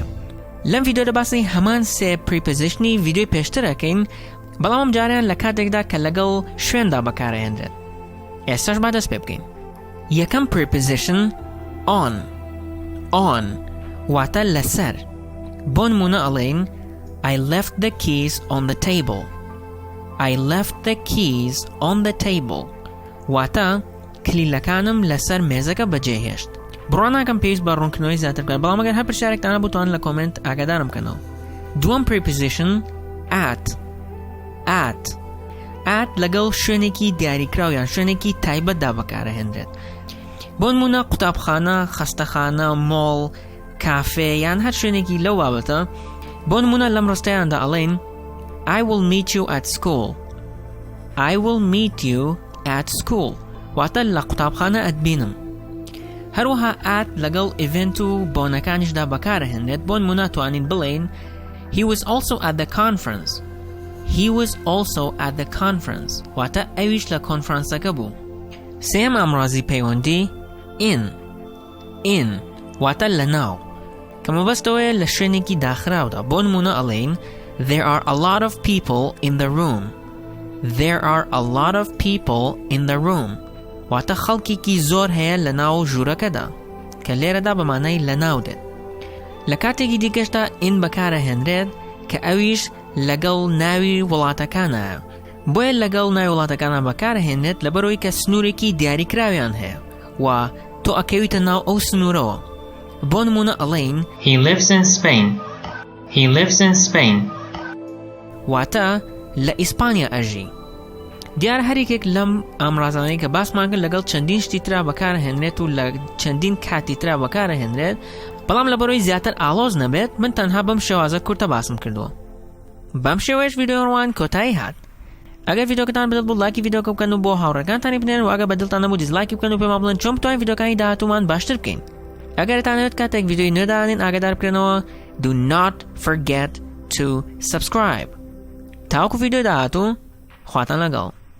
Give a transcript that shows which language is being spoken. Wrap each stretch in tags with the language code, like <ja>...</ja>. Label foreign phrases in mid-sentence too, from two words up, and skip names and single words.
<ckb>لەم ڤیدیۆدا باسی هەمان سێ پریپۆزیشنی ڤیدیۆی پێشترەکەین بەڵام ئەم جاریان لە کاتێکدا کە لەگەڵ شوێندا بەکارهێنرێت. ئێستاش با دەست پێ بکەین. یەکەم پریپۆزیشن on واتە لەسەر. بۆ نمونە ئەڵێین</ckb> <en>I left the keys on the table. I left the keys on the table.</en> <ckb>واتە کلیلەکانم لەسەر مێزەکە بەجێهێشت. بڕوان ناکەم پێویست بە ڕوونکردنەوەی زیاتر بکات بەڵام ئەگەر هەر پرسیارێکتانە بووتان لە کۆمنت ئاگادارم بکەنەوە. دووەم پریپۆزیشن at لەگەڵ شوێنێکی دیاریکراو یان شوێنێکی تایبەتدا بەکارهێنرێت. بۆ نمونە قوتابخانە، خەستەخانە، مۆڵ، کافێ یان هەر شوێنێکی لەو بابەتە. بۆ نمونە لەم ڕستەیاندا ئەڵێن</ckb> <en>I will meet you at school. I will meet you at school.</en> <ckb>واتە لە قوتابخانە ئەتبینم. هەروەها at لەگەڵ ئیڤنت و بۆنەکانیشدا بەکارهێنرێت. بۆ نمونە توانین بڵێین</ckb> <en>He was also at the conference. He was also at the conference.</en> <ckb>واتە ئەویش لە کۆنفرانسەکە بوو. سێم ئامڕازی پەیوەندی in واتە لە ناو کە مەبەستەوەیە لە شوێنێکی داخراودا. بۆ نمونە ئەڵێین</ckb> <en>There are a lot of people in the room. There are a lot of people in the room.</en> <ckb>واتە خەڵکێکی زۆر هەیە لە ناو ژوورەکەدا کە لێرەدا بەمانای لە ناو دێت. لە کاتێکی دیکەشدا in بەکارهێنرێت کە ئەویش لەگەڵ ناوی وڵاتەکانە. بۆیە لەگەڵ ناوی وڵاتەکانە بەکارهێنرێت لەبەرەوەی کە سنوورێکی دیاریکراویان هەیە و تۆ ئەکەویتە ناو ئەو سنوورەوە. بۆ نمونە ئەڵێین</ckb> <en>He lives in Spain. He lives in Spain.</en> <ckb>واتە لە ئیسپانیا ئەژی. دیار هەریکێک لەم ئامڕازانەی کە باسمان کرد لەگەڵ چەندین شتی ترا بەکارهێنرێت و لە چەندین کاتی ترا بەکارهێنرێت بەڵام لەبەرەوەی زیاتر ئاڵۆز نەبێت من تەنها بەم شێوازە کورتە باسم کردووە. بەم شێوەیەش ڤیدیۆڕوان کۆتایی هات. ئەگەر ڤیدیۆکەتان بەدڵ بوو لایکی ڤیدیۆکە بکەن و بۆ هاوڕێکانتانی بنێرن و ئەگەر بەدڵتان نەبوو دیزلایکی بکەن و پێمان بڵێن چۆن بتوانین ڤیدیۆکانی داهاتوومان باشتر بکەین. ئەگەرتانەوێت کاتێک ڤیدیۆی نوێ داهێنین ئاگادار بکەنەوە</ckb> <en>Do not forget to subscribe.</en> <ckb>تاوەکو ڤیدیۆ داهاتوو خواتان لەگەڵ.</ckb>